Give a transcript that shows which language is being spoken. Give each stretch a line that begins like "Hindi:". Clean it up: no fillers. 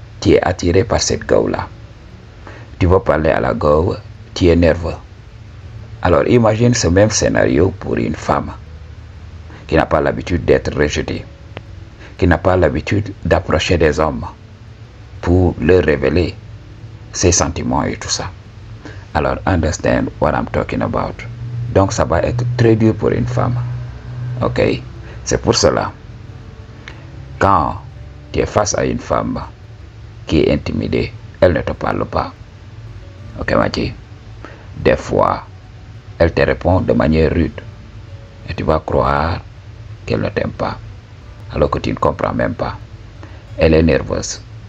French: Tu es attiré par cette go-là. Tu vas parler à la go, tu es nerveux. Alors imagine ce même scénario pour une femme qui n'a pas l'habitude d'être rejetée, qui n'a pas l'habitude d'approcher des hommes pour leur révéler ses sentiments et tout ça.
English: Alors understand what I'm talking about.
French: Donc ça va être très dur pour une femme. Ok? C'est pour cela, quand tu es face à une femme qui est intimidée, elle ne te parle pas. Ok, Mathieu? Des fois, elle te répond de manière rude. Et tu vas croire qu'elle ne t'aime pas, alors que tu ne comprends même pas. Elle est nerveuse.